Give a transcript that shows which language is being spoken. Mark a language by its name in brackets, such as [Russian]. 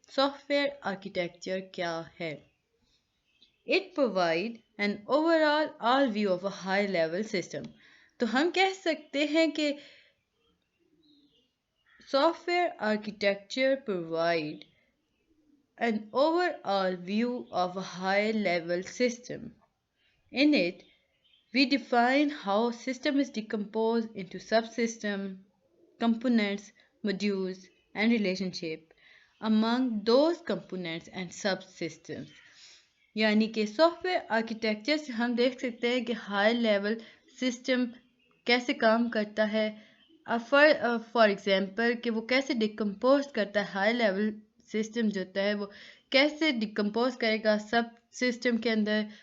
[English] software architecture [Hindi] क्या है? [English] It provide an overall all view of a high level system. [Hindi] तो हम कह सकते हैं कि [English] Software architecture provide an overall view of a high-level system. In it, we define how a system is decomposed into subsystems, components, modules, and relationship among those components and subsystems. [Hindi] यानी कि software architecture से हम देख सकते हैं कि high level system कैसे काम करता है। फॉर एग्जांपल कि वो कैसे डिकम्पोज करता है। हाई लेवल सिस्टम जो होता है वो कैसे डिकम्पोज करेगा सब सिस्टम के अंदर।